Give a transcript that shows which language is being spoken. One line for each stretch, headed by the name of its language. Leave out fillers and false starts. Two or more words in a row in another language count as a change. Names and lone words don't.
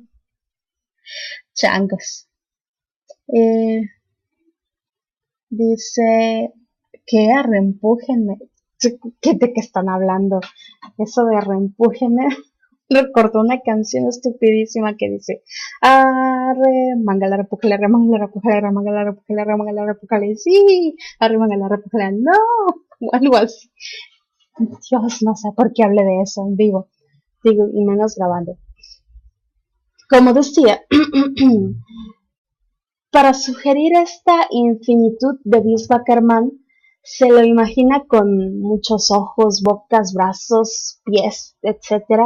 Spanish: Changos. Dice que arrempújenme. ¿De qué están hablando? Eso de arrempújenme recordó una canción estupidísima que dice: arre, mangala, repújale, remangala, repújale, remangala, repújale, remangala, repújale, sí, arre, mangala, repújale, no, o algo así. Dios, no sé por qué hablé de eso en vivo, digo, y menos grabando. Como decía, para sugerir esta infinitud de Vishvakarman, se lo imagina con muchos ojos, bocas, brazos, pies, etc.